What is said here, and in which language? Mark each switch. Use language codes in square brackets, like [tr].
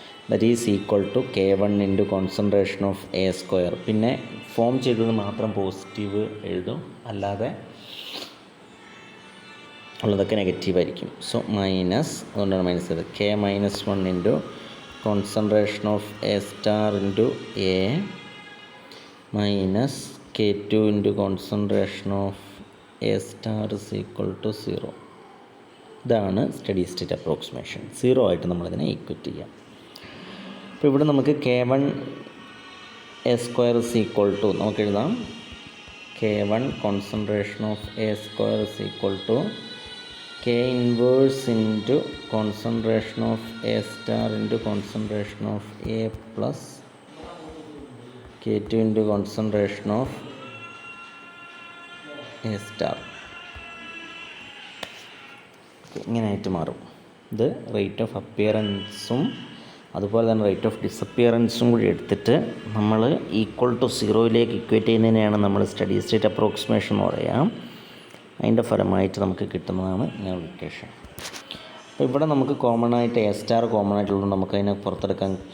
[en] That is equal to K1 into concentration of A square. [ml] പിന്നെ form ചെയ്തത് മാത്രം positive എഴുതും, അല്ലാതെ ഉള്ളതൊക്കെ നെഗറ്റീവായിരിക്കും. സോ മൈനസ്, അതുകൊണ്ടാണ് മൈനസ് ചെയ്തത്. [en] K-1 into concentration of A star into A minus K2 into concentration of A star is equal to 0. [ml] ഇതാണ് steady state approximation. 0 ആയിട്ട് നമ്മളിതിനെ ഈക്വറ്റ് ചെയ്യാം. അപ്പോൾ ഇവിടെ നമുക്ക് [en] K1 A square is equal to, [ml] നമുക്ക് എഴുതാം [en] K1 concentration of A square is equal to K inverse into concentration of A star into concentration of A plus K2 into concentration of A star. [ml] ഇങ്ങനെയായിട്ട് മാറും. ഇത് rate of അപ്പിയറൻസും അതുപോലെ തന്നെ rate of ഡിസപ്പിയറൻസും കൂടി എടുത്തിട്ട് നമ്മൾ equal to സീറോയിലേക്ക് equate ചെയ്യുന്നതിനെയാണ് നമ്മൾ steady state approximation എന്ന് പറയാം. അതിൻ്റെ ഫലമായിട്ട് നമുക്ക് കിട്ടുന്നതാണ് ഇക്വേഷൻ. അപ്പോൾ ഇവിടെ നമുക്ക് കോമൺ ആയിട്ട് എ സ്റ്റാർ കോമൺ ആയിട്ടുള്ളത് നമുക്ക് അതിനെ പുറത്തെടുക്കാം.